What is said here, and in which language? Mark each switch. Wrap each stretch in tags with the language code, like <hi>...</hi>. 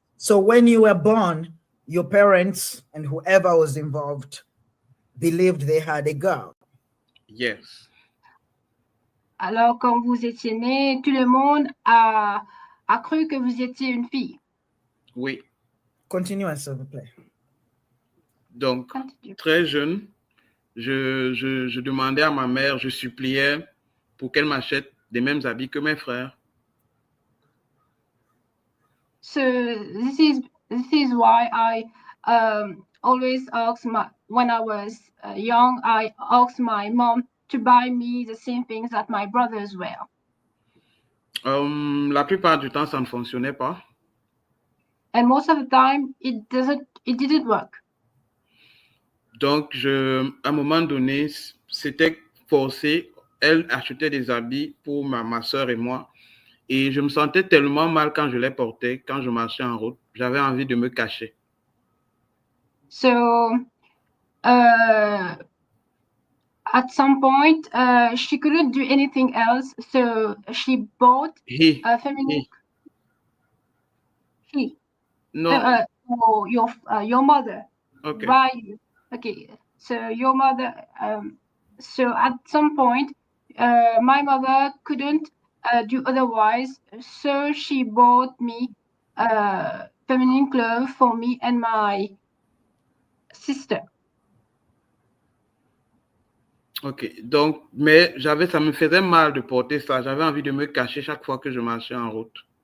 <en>So when you were born, your parents and whoever was involved believed they had a girl. Yes.</en> <fr>Alors, quand vous étiez né, tout le monde a cru que vous étiez une fille. Oui. Continue, s'il vous plaît. Donc, très jeune, je demandais à ma mère, je suppliais pour qu'elle m'achète des mêmes habits que mes frères.</fr> <en>So this is why I always asked when I was young, I asked my mom to buy me the same things that my brothers wear.</en> <fr>La plupart du temps, ça ne fonctionnait pas.</fr> <en>And most of the time, it didn't work.</en> <fr>Donc, à un moment donné, c'était forcé. Elle achetait des habits pour ma soeur et moi. Et je me sentais tellement mal quand je les portais, quand je marchais en route. J'avais envie de me cacher.</fr> <en>So, at some point, she couldn't do anything else. So she bought a feminine. No. Your mother. Okay. Right. Okay. So your mother. So at some point, my mother couldn't do otherwise. So she bought me feminine clothes for me and my sister.</en> <fr>Ok, donc, mais ça me faisait mal de porter ça. J'avais envie de me cacher chaque fois que je marchais en route.</fr>